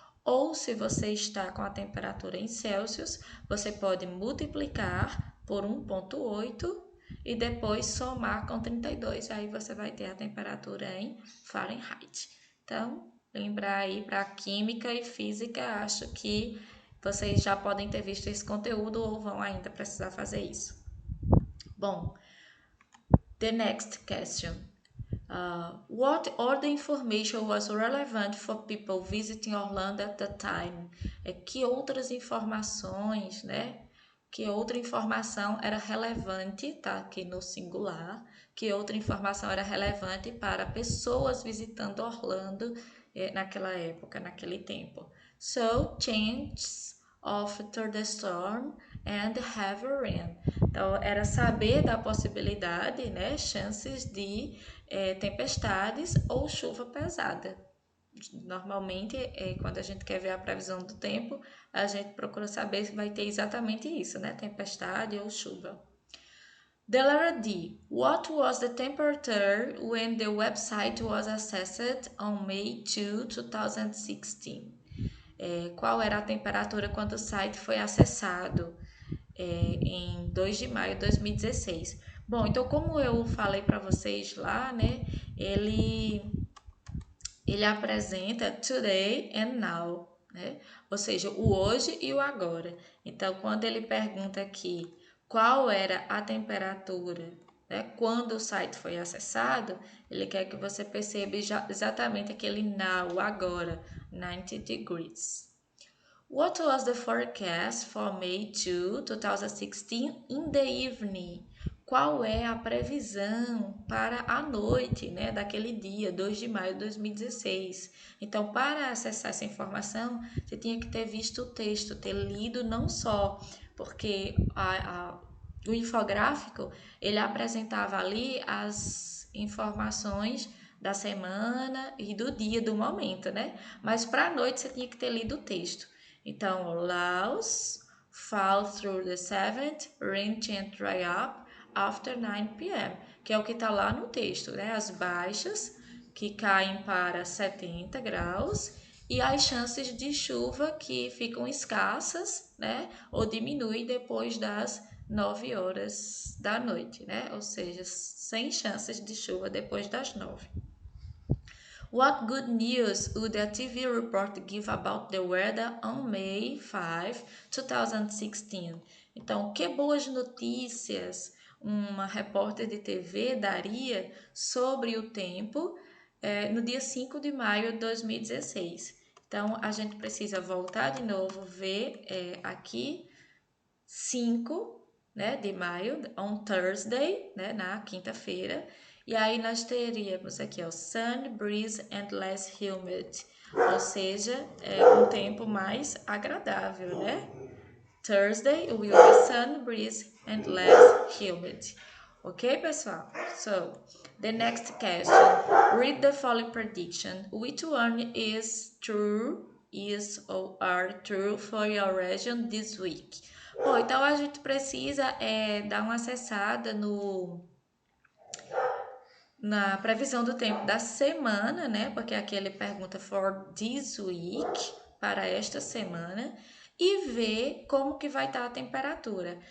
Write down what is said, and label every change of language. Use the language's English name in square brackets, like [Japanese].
[Portuguese] Ou se você está com a temperatura em Celsius, você pode multiplicar por 1,8 e depois somar com 32, aí você vai ter a temperatura em Fahrenheit. Então, lembrar aí para química e física, acho que vocês já podem ter visto esse conteúdo ou vão ainda precisar fazer isso. Bom, [English] the next question. What other information was relevant for people visiting Orlando at the time? [Portuguese] Que outras informações, né? Que outra informação era relevante, tá aqui no singular, que outra informação era relevante para pessoas visitando Orlando naquela época, naquele tempo. [English] So, changes after the storm and heavy rain. [Portuguese] Então, era saber da possibilidade, né, chances de tempestades ou chuva pesada. Normalmente, quando a gente quer ver a previsão do tempo, a gente procura saber se vai ter exatamente isso, né? Tempestade ou chuva. [English] The letter D. What was the temperature when the website was accessed on May 2, 2016? [Portuguese] Qual era a temperatura quando o site foi acessado em 2 de maio de 2016? Bom, então como eu falei para vocês lá, né? Ele apresenta [English] today and now, [Portuguese] né? Ou seja, o hoje e o agora. Então, quando ele pergunta aqui qual era a temperatura, né, quando o site foi acessado, ele quer que você perceba exatamente aquele now, agora, [English] 90 degrees. What was the forecast for May 2, 2016 in the evening? [Portuguese] Qual é a previsão para a noite, né, daquele dia, 2 de maio de 2016? Então, para acessar essa informação, você tinha que ter visto o texto, ter lido não só, porque o infográfico, ele apresentava ali as informações da semana e do dia, do momento, né? Mas para a noite você tinha que ter lido o texto. Então, [English] Laos fall through the seventh, rain and dry up after 9 p.m., [Portuguese] que é o que está lá no texto, né? As baixas que caem para 70 graus e as chances de chuva que ficam escassas, né? Ou diminuem depois das 9 horas da noite, né? Ou seja, sem chances de chuva depois das 9. [English] What good news would a TV report give about the weather on May 5, 2016? [Portuguese] Então, que boas notícias uma repórter de TV daria sobre o tempo no dia 5 de maio de 2016? Então, a gente precisa voltar de novo, ver aqui 5, né, de maio, [English] on Thursday, [Portuguese] né, na quinta-feira. E aí nós teríamos aqui, ó, [English] sun, breeze and less humid, [Portuguese] ou seja, um tempo mais agradável, né? [English] Thursday will be sun, breeze and less humid. [Portuguese] Ok, pessoal? [English] So, the next question. Read the following prediction. Which one is true, is or are true for your region this week? [Portuguese] Bom, então a gente precisa dar uma acessada na previsão do tempo da semana, né? Porque aqui ele pergunta [English] for this week, [Portuguese] para esta semana, e ver como que vai estar a temperatura.